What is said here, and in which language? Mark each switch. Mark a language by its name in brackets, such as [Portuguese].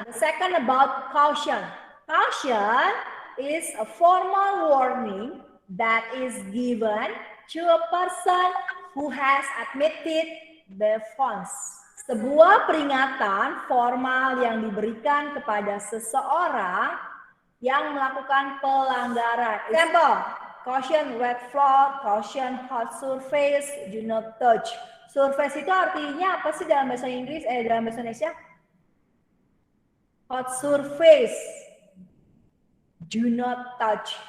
[English] The second about caution. Caution is a formal warning that is given to a person who has admitted the offense. [Indonesian] Sebuah peringatan formal yang diberikan kepada seseorang yang melakukan pelanggaran. [English] Example, caution wet floor, caution hot surface, do not touch. [Indonesian] Surface itu artinya apa sih dalam bahasa Inggris? Dalam bahasa Indonesia? [English] Hot surface, do not touch.